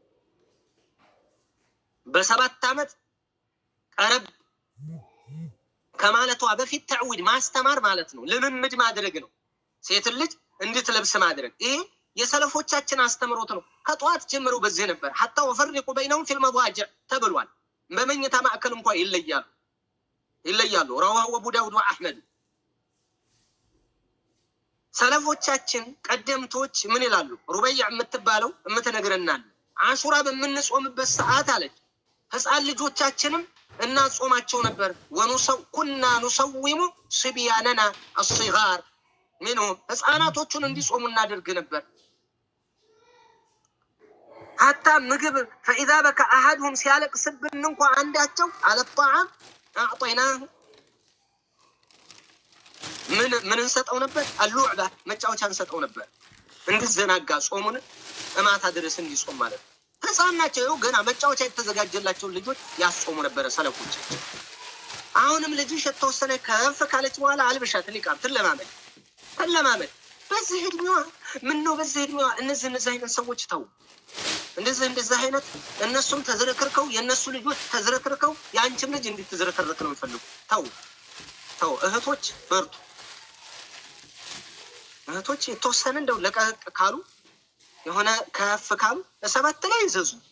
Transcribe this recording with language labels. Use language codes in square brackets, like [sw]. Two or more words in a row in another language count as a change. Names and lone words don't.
[am] በ7 ዓመት ቀረብ ከማለቷ በፊት ተዕዊድ ማስተማር ማለት ነው። ልምምድ ማድረግ ነው። ሴት ልጅ እንድትለብስ ማድረግ ይሄ የሰለፎቻችን አስተምሮት ነው። ከጧት ጀምሮ በዚህ ነበር። [ar] حتى وفرقوا بينهم في المضاجع [am] ተብሏል። በመኝታ ማዕከል እንኳን ይለያሉ። [ar] رواه أبو داود وأحمد። [am] ሰለፎቻችን ቀደምቶች ምን ይላሉ? ሩበይዕ የምትባለው የምትነግረናል አሹራ በምንጾምበት ሰዓት አለች ህፃን ልጆቻችንም እናጾማቸው ነበር። [ar] كنا نصوم صبياننا الصغار منهم [am] ህፃናቶቹን እንዲጾሙ እናደርግ ነበር። ሐታ ምግብ [ar] فاذا بكى احدهم [am] ሲያለቅስብን እንኳን አንዳቸው [ar] على الطعام اعطيناه [am] ምን እንሰጠው ነበር? አልሉዕባ መጫወቻ እንሰጠው ነበር። እንዲዘናጋ ጾሙን እማታ ድረስ እንዲጾም ማለት ነው። ህፃን ናቸው ገና መጫወቻ የተዘጋጀላቸው ልጆች ያጾሙ ነበር ሰለፎች። አሁንም ልጅሽ የተወሰነ ከፍ ካለች በኋላ አልበሻት ሊቃም ትለማመድ በዚህ እድሜዋ ምን ነው በዚህ እድሜዋ እነዚህ አይነት ሰዎች ተው። እንደዚህ አይነት እነሱም ተዝረክርከው የነሱ ልጆች ተዝረክርከው ያንቺም ልጅ እንድትዝረከረክ ነው የሚፈልጉ። ተው እህቶች በርቱ። እህቶች የተወሰነ እንደው ለቀቅ ካሉ የሆነ ከፍ ካሉ ለሰባት ላይ ይዘዙ።